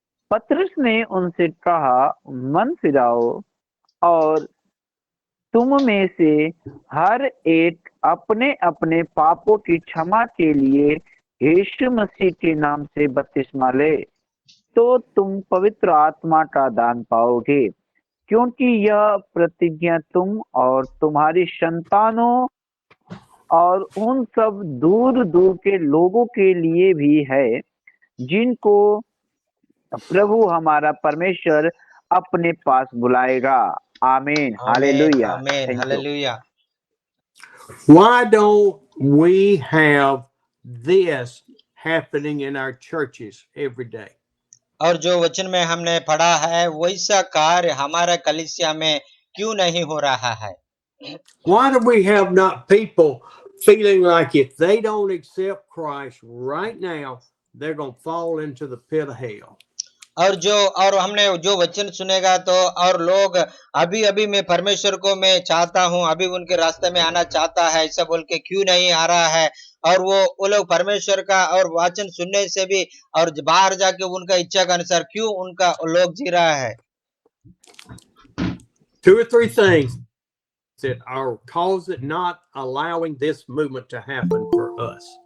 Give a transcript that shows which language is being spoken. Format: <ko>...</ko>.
<hi>पतरस ने उनसे कहा, मन फिराओ और तुम में से हर एक अपने अपने पापों की क्षमा के लिए यीशु मसीह के नाम से बपतिस्मा ले, तो तुम पवित्र आत्मा का दान पाओगे, क्योंकि यह प्रतिज्ञा तुम और तुम्हारी संतानों और उन सब दूर दूर के लोगों के लिए भी है, जिनको प्रभु हमारा परमेश्वर अपने पास बुलाएगा। आमीन, हालेलुया, आमीन,</hi> <en>Thank you.</en> <hi>Hallelujah.</hi> <en>Why don't we have this happening in our churches every day?</en> <hi>और जो वचन में हमने पढ़ा है वैसा कार्य हमारा कलीसिया में क्यों नहीं हो रहा है?</hi> <en>Why do we have not people feeling like if they don't accept Christ right now, they're going to fall into the pit of hell?</en> <hi>और हमने जो वचन सुनेगा तो और लोग अभी अभी मैं परमेश्वर को मैं चाहता हूँ, अभी उनके रास्ते में आना चाहता है, ऐसा बोल के क्यों नहीं आ रहा है? और वो लोग परमेश्वर का और वचन सुनने से भी और बाहर जाके उनका इच्छा के अनुसार क्यों उनका लोग जी रहा है?</hi> <en>2 or 3 things that are causing not allowing this movement to happen for us.</en>